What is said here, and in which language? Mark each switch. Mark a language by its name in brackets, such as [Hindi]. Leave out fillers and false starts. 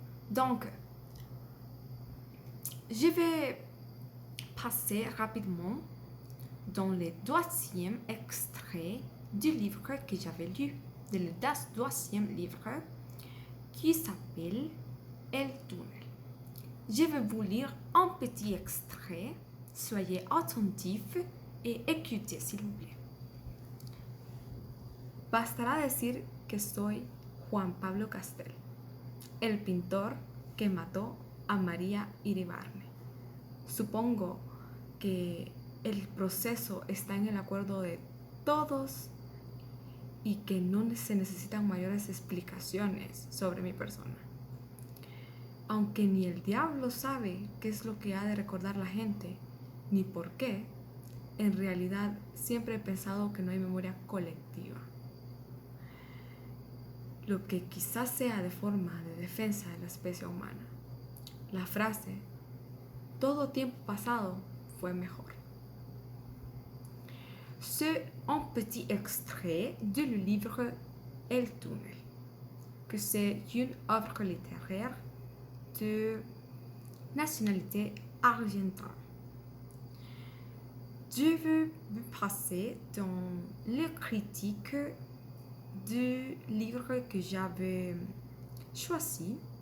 [French] Donc, je vais passer rapidement dans le deuxième extrait du livre que j'avais lu, le deuxième livre qui s'appelle El Túnel. Je vais vous lire un petit extrait. Soyez attentifs et écoutez, s'il vous plaît. [Spanish] Bastará decir que soy Juan Pablo Castel, el pintor que mató a María Iribarne. Supongo que el proceso está en el acuerdo de todos y que no se necesitan mayores explicaciones sobre mi persona. Aunque ni el diablo sabe qué es lo que ha de recordar la gente, ni por qué, en realidad siempre he pensado que no hay memoria colectiva. Lo que quizás sea de forma de defensa de la especie humana. La frase, todo tiempo pasado fue mejor. [French] C'est un petit extrait du livre El Túnel, que c'est une œuvre littéraire de nationalité argentine. Je veux passer dans les critiques du livre que j'avais choisi.